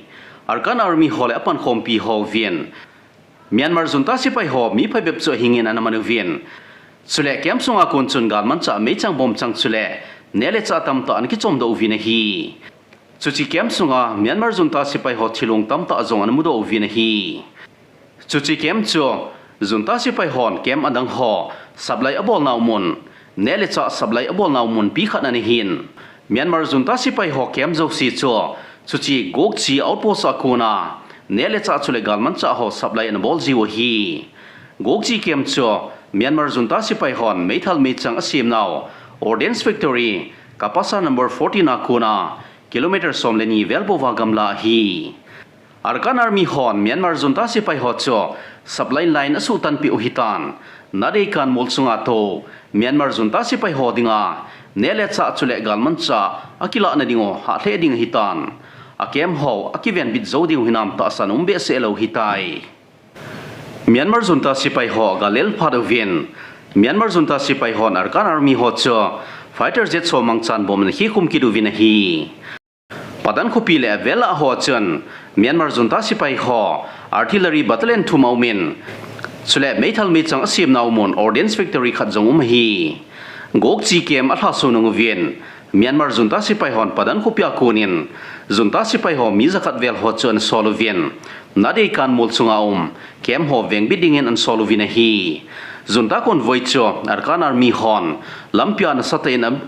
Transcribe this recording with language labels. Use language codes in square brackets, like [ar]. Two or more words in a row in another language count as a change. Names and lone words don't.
[tcz] Arakan army ho le apan khompi ho vien Myanmar Junta sipai ho mi phai bep chu hingin an manu vien chule kem sunga kun chun gal man cha me chang bom chang chule nele cha tam ta an ki chom do vi na hi chuchi kem sunga Myanmar Junta sipai ho thilung tam ta zong an mu do vi na hi chuchi kem chu Junta sipai hon kem adang ho sablai abol naw mun nele cha sablai abol naw mun pi khat ani hin Myanmar Junta sipai ho kem zo si chu chuchi gok chi outpost akuna nele cha chule gal man cha ho sablai an bol ji wo hi gok chi kem chu Myanmar Junta sipai hon meithal me chang asim now ordnance factory kapasa number 14 na kuna kilometer somleni velbova gamla hi Arakan army hon Myanmar Junta sipai ho cho [en] supply line [tcz] asu tan pi uhitan nade kan molsunga to Myanmar Junta sipai ho dinga nele cha chule galman cha akila na dingo ha the ding hitan akem ho akiven bit zo ding hinam ta san umbe se lo hitai Myanmar Junta sipai ho galel phadovin Myanmar Junta sipai hon Arakan army ho cho [en] fighter jet [tcz] so mangchan bom hi khum ki du vin hi padan khopi le vela ho chen Myanmar Junta sipai ho [en] artillery battalion [tcz] thumau min chule meithal me chang asim naw mon [en] ordnance factory [tcz] khat jong hi gok chi kem atha sunung vien Myanmar Junta sipai hon padan khopia konin Junta sipai ho mi zakhat vel ho chen solovien nade kan mol chunga kem ho veng bidingen an solovina hi Junta kon voicho Arakan army hon lampia na satain